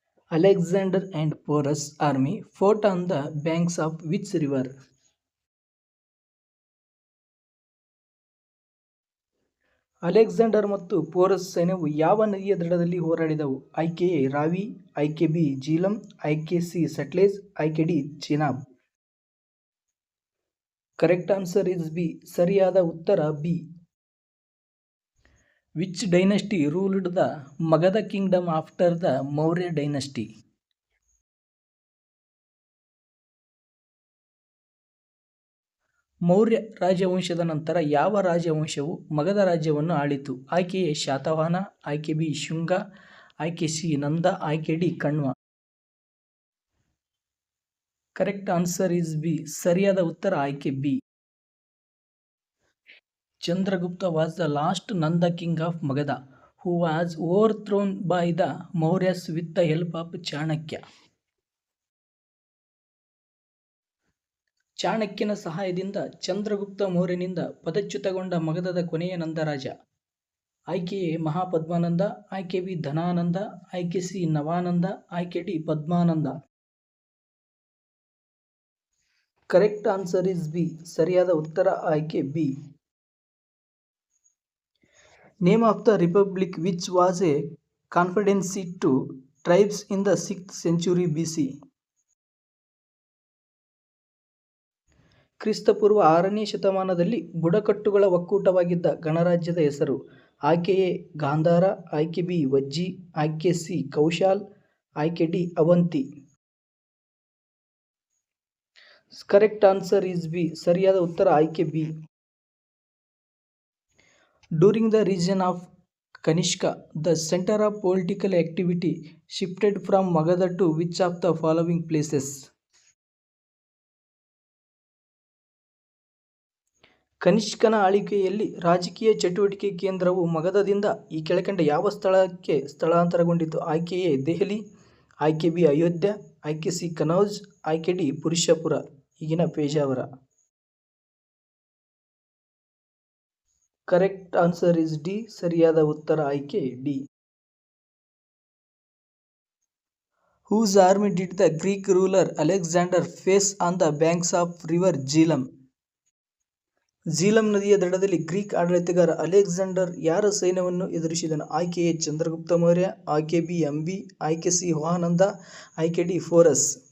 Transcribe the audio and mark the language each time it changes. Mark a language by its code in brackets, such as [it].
[en] Alexander and Porus army fought on the banks of which river? [kn] Alexander ಮತ್ತು ಪೋರಸ್ ಸೈನ್ಯವು ಯಾವ ನದಿಯ ದಡದಲ್ಲಿ ಹೋರಾಡಿದವು? ಆಯ್ಕೆ ಎ ರಾವಿ, ಆಯ್ಕೆ ಬಿ ಜೀಲಂ, ಆಯ್ಕೆ ಸಿ ಸಟ್ಲೇಜ್, ಆಯ್ಕೆ D Chenab. [en] Correct answer is B. [kn] ಸರಿಯಾದ ಉತ್ತರ B. [en] Which dynasty ruled the Magadha kingdom after the Maurya dynasty? [kn] Maurya ರಾಜವಂಶದ ನಂತರ ಯಾವ ರಾಜವಂಶವು ಮಗಧ ರಾಜ್ಯವನ್ನು ಆಳಿತು? ಆಯ್ಕೆ ಎ ಶಾತವಾಹನ, ಆಯ್ಕೆ ಬಿ ಶುಂಗ, ಆಯ್ಕೆ ಸಿ ನಂದ, ಆಯ್ಕೆ D Kanva. [en] Correct answer is B. [kn] ಸರಿಯಾದ ಉತ್ತರ ಆಯ್ಕೆ B. [en] Chandragupta was the last Nanda king of Magadha, who was overthrown by the Mauryas with the help of Chanakya. [kn] ಚಾಣಕ್ಯನ ಸಹಾಯದಿಂದ ಚಂದ್ರಗುಪ್ತ ಮೌರ್ಯನಿಂದ ಪದಚ್ಯುತಗೊಂಡ ಮಗಧದ ಕೊನೆಯ ನಂದರಾಜ. ಆಯ್ಕೆ ಎ ಮಹಾಪದ್ಮಾನಂದ, ಆಯ್ಕೆ ಬಿ ಧನಾನಂದ, ಆಯ್ಕೆ ಸಿ ನವಾನಂದ, ಆಯ್ಕೆ D Padmananda. [en] Correct answer is B. [kn] ಸರಿಯಾದ ಉತ್ತರ ಆಯ್ಕೆ B. [en] Name of the republic which was a confederacy to tribes in the 6th century BC. [kn] ಕ್ರಿಸ್ತಪೂರ್ವ 6ನೇ ಶತಮಾನದಲ್ಲಿ ಬುಡಕಟ್ಟುಗಳ ಒಕ್ಕೂಟವಾಗಿದ್ದ ಗಣರಾಜ್ಯದ ಹೆಸರು? ಆಯ್ಕೆ ಎ ಗಾಂಧಾರ, ಆಯ್ಕೆ ಬಿ ವಜ್ಜಿ, ಆಯ್ಕೆ ಸಿ ಕೌಶಾಲ್, ಆಯ್ಕೆ D Avanti. [en] Correct answer is B. [kn] ಸರಿಯಾದ ಉತ್ತರ ಆಯ್ಕೆ B. [en] During the reign of Kanishka, the center of political activity shifted from Magadha to which of the following places? [kn] ಕನಿಷ್ಕನ ಆಳ್ವಿಕೆಯಲ್ಲಿ ರಾಜಕೀಯ ಚಟುವಟಿಕೆ ಕೇಂದ್ರವು ಮಗಧದಿಂದ ಈ ಕೆಳಕಂಡ ಯಾವ ಸ್ಥಳಕ್ಕೆ ಸ್ಥಳಾಂತರಗೊಂಡಿತು? ಆಯ್ಕೆ ಎ ದೆಹಲಿ, ಆಯ್ಕೆ ಬಿ ಅಯೋಧ್ಯ, ಆಯ್ಕೆ ಸಿ ಕನೌಜ್, ಆಯ್ಕೆ ಡಿ ಪುರುಷಪುರ, ಈಗಿನ Pejavara. [en] Correct answer is D. [kn] ಸರಿಯಾದ ಉತ್ತರ ಆಯ್ಕೆ D. [en] Whose army did the Greek ruler Alexander face on the banks of river Jhelum? [kn] Jhelum ನದಿಯ ದಡದಲ್ಲಿ ಗ್ರೀಕ್ ಆಡಳಿತಗಾರ ಅಲೆಕ್ಸಾಂಡರ್ ಯಾರ ಸೈನ್ಯವನ್ನು ಎದುರಿಸಿದನು? ಆಯ್ಕೆ ಎ ಚಂದ್ರಗುಪ್ತ ಮೌರ್ಯ, ಆಯ್ಕೆ ಬಿ ಅಂಬಿ, ಆಯ್ಕೆ ಸಿ ವಾಹನಂದ, ಆಯ್ಕೆ ಡಿ ಫೋರಸ್.